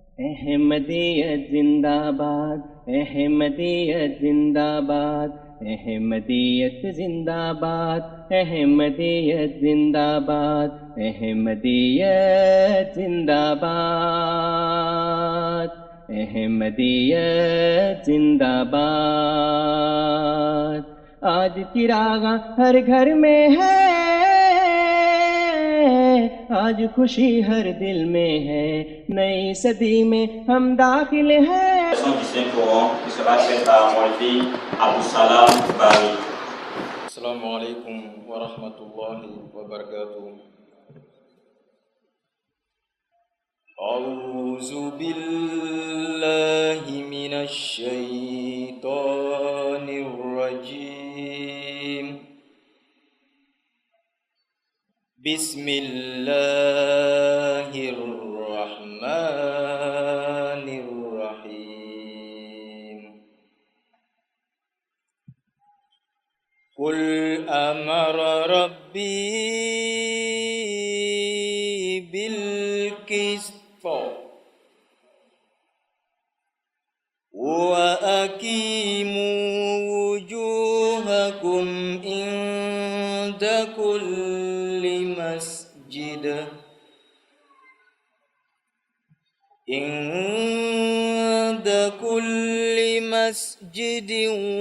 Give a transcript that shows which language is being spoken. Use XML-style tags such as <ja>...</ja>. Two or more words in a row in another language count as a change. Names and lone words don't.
<ur>احمدیت زندہ باد، احمدیت زندہ باد، احمدیت زندہ باد، احمدیت زندہ باد، احمدیت زندہ باد، احمدیت زندہ باد. آج چراغاں ہر گھر میں ہے، آج خوشی ہر دل میں ہے، نئی صدی میں ہم داخل ہیں.</ur> <fr>Du Saint-Coran qui sera faite à Molfi Abou Salam Bari.</fr> <ar>السلام عليكم ورحمة الله وبركاته. أعوذ بالله من الشيطان الرجيم. بسم الله الرحمن الرحيم. قل أمر ربي بالقسط وأقيموا وجوهكم عند كل مسجد عند كل مسجد</ar>